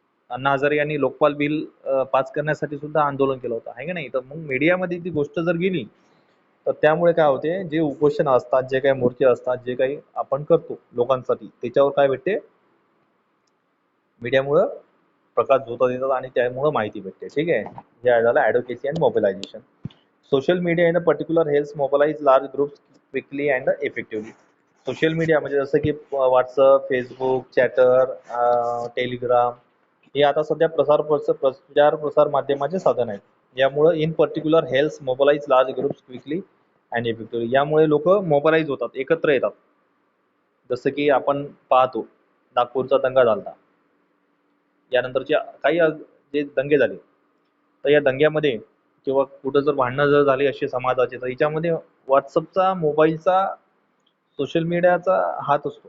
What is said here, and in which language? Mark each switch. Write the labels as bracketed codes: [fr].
[mr] अण्णा हजारे यांनी Lokpal bill pass करण्यासाठी सुद्धा आंदोलन केलं होतं आहे की नाही। तर मग मीडियामध्ये ती गोष्ट जर गेली तर त्यामुळे काय होते, जे उपोषण असतात, जे काही मोर्चे असतात, जे काही आपण करतो लोकांसाठी, त्याच्यावर काय भेटते, मीडियामुळं प्रकाश झोतात येतात आणि त्यामुळं माहिती भेटते। ठीक आहे, हे झालं [en] Advocacy and mobilization. Social media in a particular helps mobilize large groups quickly and effectively. [mr] Social media म्हणजे जसं की व्हॉट्सअप, फेसबुक, चॅटर, टेलिग्राम, हे आता सध्या प्रचार प्रसार माध्यमाचे साधन आहेत। यामुळे [en] In particular health mobilize large groups quickly and effectively. [mr] यामुळे लोक मोबिलाइज होतात, एकत्र येतात. जसं की आपण पाहतो नागपूरचा दंगा झाला, यानंतरचे काही जे दंगे झाले, तर या दंग्यामध्ये किंवा कुठं जर भांडणं जर झाली अशी समाजाचे, तर याच्यामध्ये व्हॉट्सअपचा, मोबाईलचा, सोशल मीडियाचा हात असतो.